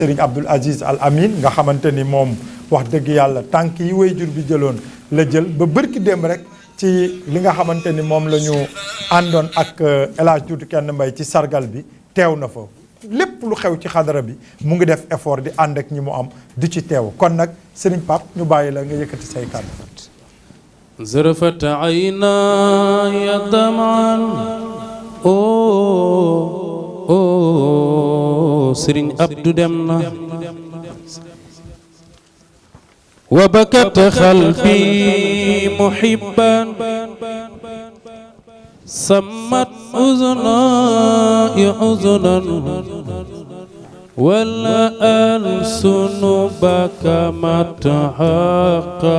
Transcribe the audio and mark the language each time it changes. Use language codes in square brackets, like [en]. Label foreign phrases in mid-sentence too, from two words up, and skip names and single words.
[wo] Serigne Abdoul Aziz Al Amin nga xamante ni moom wax dëgg yàlla tànk yi waajur bi jëloon la jël ba bërki dem rek ci li nga xamante ni moom la ñu àndoon ak El Hadj Doudou Kenn Mbaye ci sargal bi teew na fa lépp lu xew ci xadara bi mu ngi def effort di ànd ak ñi mu am di ci teew kon nag Serigne Pape ñu bàyyi la nga yëkkati say kàddu. [ar] زرفت عيناي دمعا سرين عبدو دمنا وبكت قلبي محبا سمت أذناي حزنا ولا ألسن بك متحقا